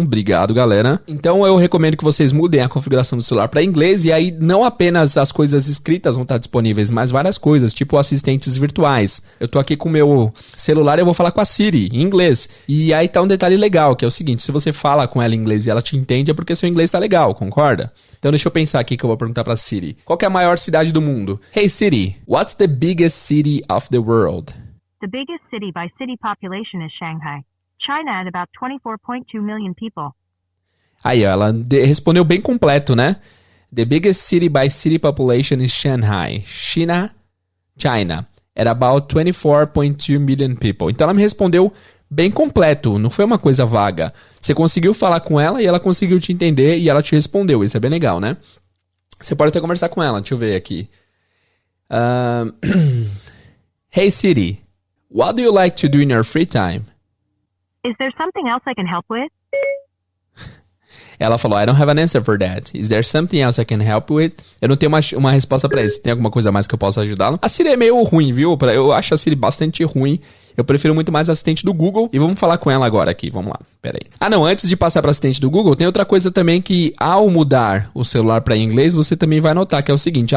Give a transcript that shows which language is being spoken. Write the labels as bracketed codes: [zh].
[pt] Obrigado, galera. Então, eu recomendo que vocês mudem a configuração do celular para inglês. E aí, não apenas as coisas escritas vão estar disponíveis, mas várias coisas, tipo assistentes virtuais. Eu tô aqui com o meu celular e eu vou falar com a Siri, em inglês. E aí tá um detalhe legal, que é o seguinte: se você fala com ela em inglês e ela te entende, é porque seu inglês tá legal, concorda? Então, deixa eu pensar aqui que eu vou perguntar pra Siri. Qual que é a maior cidade do mundo? [en] Hey, Siri, what's the biggest city of the world? The biggest city by city population is Shanghai. China had about 24.2 million people. [pt] Aí, ela respondeu bem completo, né? [en] The biggest city by city population is Shanghai. China. At about 24.2 million people. [pt] Então, ela me respondeu bem completo. Não foi uma coisa vaga. Você conseguiu falar com ela e ela conseguiu te entender e ela te respondeu. Isso é bem legal, né? Você pode até conversar com ela. Deixa eu ver aqui. [en] Hey, Siri. What do you like to do in your free time? Is there something else I can help with? [pt] Ela falou, [en] I don't have an answer for that. Is there something else I can help with? [pt] Eu não tenho uma resposta pra isso. Tem alguma coisa a mais que eu possa ajudá-lo? A Siri é meio ruim, viu? Eu acho a Siri bastante ruim. Eu prefiro muito mais a assistente do Google. E vamos falar com ela agora aqui. Vamos lá. Pera aí. Ah, não. Antes de passar para assistente do Google, tem outra coisa também que, ao mudar o celular para inglês, você também vai notar, que é o seguinte.